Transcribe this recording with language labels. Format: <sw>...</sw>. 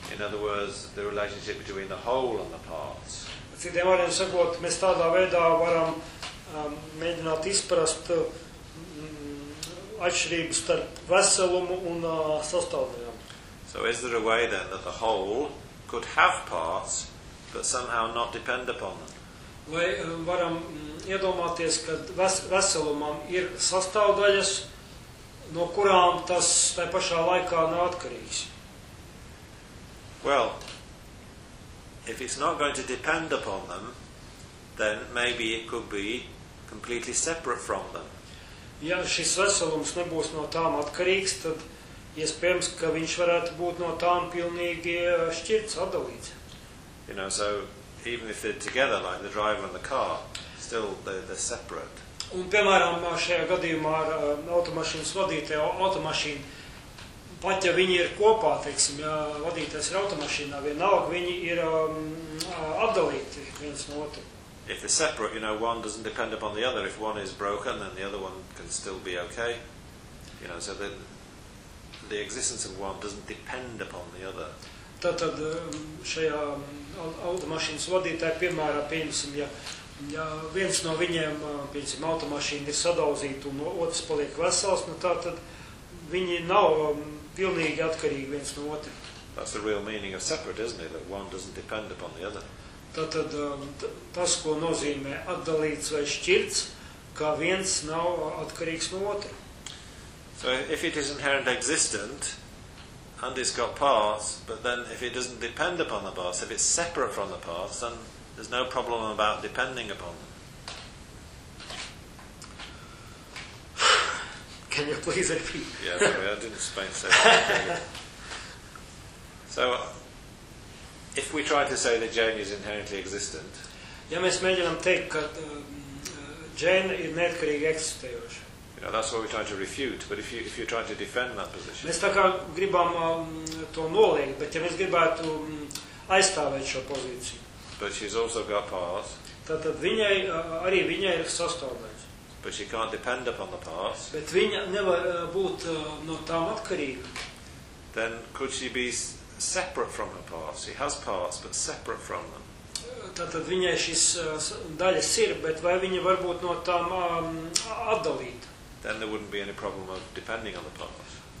<en>In other words, the relationship between the whole and the parts.</en> <lv>Citiem vārdiem sakot, mēs tādā veidā varam mēģināt izprast atšķirību starp veselumu un sastāvdaļām.</lv> <en>So is there a way then that the whole could have parts, but somehow not depend upon them?</en> <lv>Vai varam iedomāties, ka veselumam ir sastāvdaļas, no kurām tas tajā pašā laikā nav atkarīgs?</lv> <en>Well, if it's not going to depend upon them, then maybe it could be completely separate from them.</en> <lv>Ja šis veselums nebūs no tām atkarīgs, tad iespējams, ka viņš varētu būt no tām pilnīgi šķirts, atdalīts.</lv> <en>You know, so even if they're together, like the driver and the car, still they're separate.</en> <lv>Un, piemēram, šajā gadījumā ar automašīnas vadītāju, automašīna, pat ja viņi ir kopā, teiksim, ja vadītājs ir automašīnā, vienalga viņi ir atdalīti viens no otru.</lv> <en>If they're separate, you know, one doesn't depend upon the other. If one is broken, then the other one can still be okay. You know, so the existence of one doesn't depend upon the other.</en> <lv>Tātad šajā automašīnas vadītāja piemērā, pieņemsim, ja viens no viņiem, pieņemsim, automašīna ir sadauzīta un otrs paliek vesels, nu tātad viņi nav pilnīgi atkarīgi viens no otra.</lv> <en>That's the real meaning of separate, isn't it? That one doesn't depend upon the other.</en> <lv>Tātad tas, ko nozīmē atdalīts vai šķirts, ka viens nav atkarīgs no otra.</lv> <en>So if it is inherent existent and it's got parts, but then if it doesn't depend upon the parts, if it's separate from the parts, then there's no problem about depending upon them. Can you please repeat? Yeah, sorry, I didn't explain so well. So if we try to say that Jane is inherently existent,</en> <lv>ja mēs mēģinām teikt, ka Jane ir neatkarīgi eksistējoša.</lv> <en>You know, that's what we're trying to refute, but if you're trying to defend that position.</en> <lv>Mēs tā kā gribam to noliegt, bet ja mēs gribētu aizstāvēt šo pozīciju.</lv> <en>But she's also got parts.</en> <lv>Tātad viņai, arī viņai ir sastāvdaļas.</lv> <en>But she can't depend upon the parts.</en> <lv>Bet viņa nevar būt no tām atkarīga.</lv> <en>Then could she be separate from her parts? She has parts, but separate from them.</en> <lv>Tātad viņai šis daļas ir, bet vai viņa var būt no tām atdalīta?</lv> <en>Then there wouldn't be any problem of depending on the parts.</en>